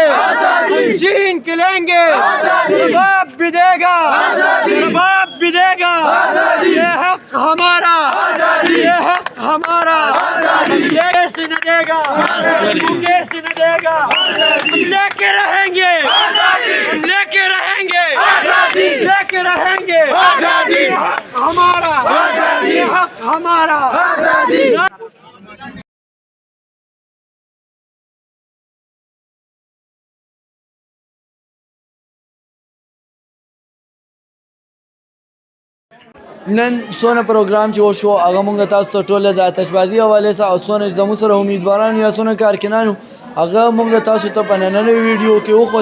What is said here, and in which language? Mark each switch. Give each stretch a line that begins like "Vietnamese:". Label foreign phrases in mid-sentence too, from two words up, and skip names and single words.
Urdu: آزادی چھین کے لیں گے آزادی باپ بھی دے گا آزادی باپ بھی دے گا آزادی یہ حق ہمارا آزادی یہ حق ہمارا آزادی کیسے نہ دے گا آزادی کیسے نہ دے گا آزادی لے کے رہیں گے آزادی لے کے رہیں گے آزادی لے کے رہیں گے آزادی حق ہمارا آزادی حق ہمارا آزادی
Pashto: نن څونه پروګرام چې وشو هغه مونږ تاسو ته ټول د آتشبازي حواله سره او څونه زموږ سره امیدواران یا څونه کارکنانو هغه مونږ تاسو ته په نننۍ ویډیو کې وښول.